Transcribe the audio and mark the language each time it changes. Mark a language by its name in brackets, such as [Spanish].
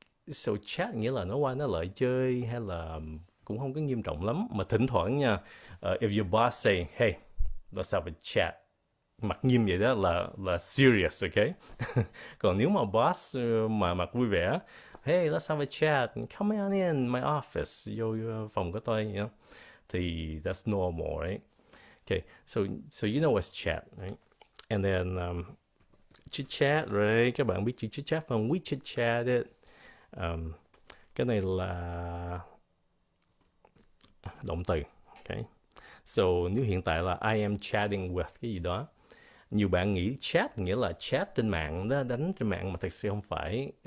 [Vietnamese] So chat nghĩa là nói qua nói lại chơi hay là cũng không có nghiêm trọng lắm, mà thỉnh thoảng nha, [English] if your boss say, hey, let's have a chat, [Vietnamese] mặt nghiêm vậy đó là serious, okay? Còn nếu mà boss mà mặt vui vẻ, [English] hey, let's have a chat, come on in my office, [Vietnamese] vô phòng của tôi, [English] you know, thì that's normal, right? Okay, so you know what's chat, right? And then chit chat, right? [Vietnamese] Các bạn biết chữ chit chat không? [English] We chit chatted. [Vietnamese] Cái này là động từ, okay? So nếu hiện tại là [English] I am chatting with [Vietnamese] cái gì đó, nhiều bạn nghĩ chat nghĩa là chat trên mạng đó, đánh trên mạng, mà thật sự không phải.